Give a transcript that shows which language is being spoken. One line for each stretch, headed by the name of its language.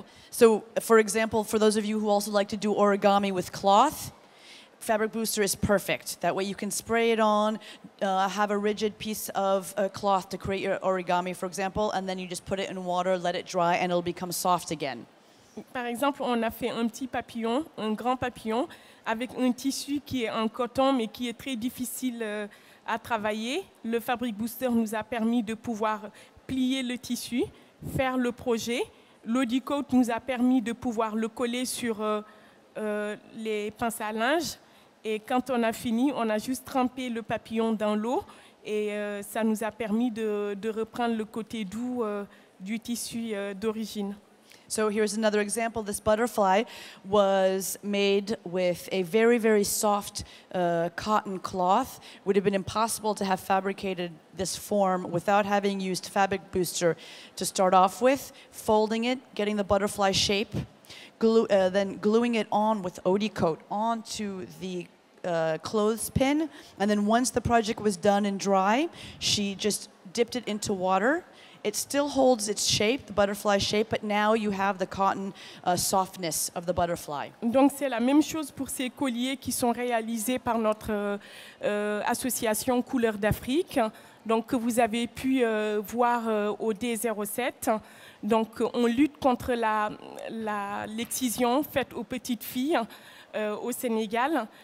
English: So, for example, for those of you who also like to do origami with cloth, Fabric Booster is perfect. That way you can spray it on, have a rigid piece of cloth to create your origami, for example, and then you just put it in water, let it dry, and it'll become soft again.
French: Par exemple, on a fait un petit papillon, un grand papillon, avec un tissu qui est en coton, mais qui est très difficile à travailler. Le Fabric Booster nous a permis de pouvoir plier le tissu, faire le projet. L'Audi Coat nous a permis de pouvoir le coller sur les pinces à linge. Et quand on a fini, on a juste trempé le papillon dans l'eau et ça nous a permis de reprendre le côté doux du tissu d'origine.
English: So here's another example. This butterfly was made with a very, very soft cotton cloth. Would have been impossible to have fabricated this form without having used Fabric Booster to start off with, folding it, getting the butterfly shape, then gluing it on with Audi Coat onto the clothespin. And then once the project was done and dry, she just dipped it into water. It still holds its shape, the butterfly shape, but now you have the cotton softness of the butterfly.
French: Donc c'est la même chose pour ces colliers qui sont réalisés par notre association Couleurs d'Afrique, donc que vous avez pu voir au D07. Donc on lutte contre l'excision faite aux petites filles au Sénégal.